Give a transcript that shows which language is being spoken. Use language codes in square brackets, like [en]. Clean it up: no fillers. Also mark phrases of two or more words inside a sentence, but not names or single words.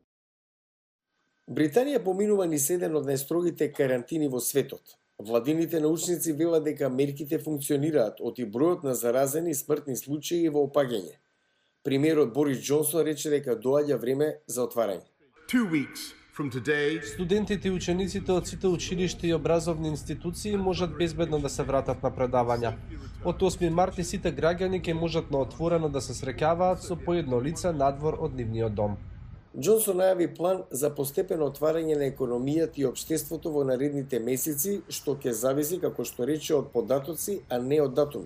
[mk] Британија поминува низ еден од најстрогите карантини во светот. Владините научници велат дека мерките функционираат, оти бројот на заразени и смртни случаи во опаѓање. Премиерот Борис Џонсон рече дека доаѓа време за отварање. [en] 2 weeks from today, [mk] Студентите и учениците од сите училишта и образовни институции можат безбедно да се вратат на предавања. Од 8 март и сите граѓани ќе можат на отворено да се среќаваат со по едно лице надвор од нивниот дом. Џонсон најави план за постепено отварање на економијата и општеството во наредните месеци, што ќе зависи, како што рече, од податоци, а не од датуми.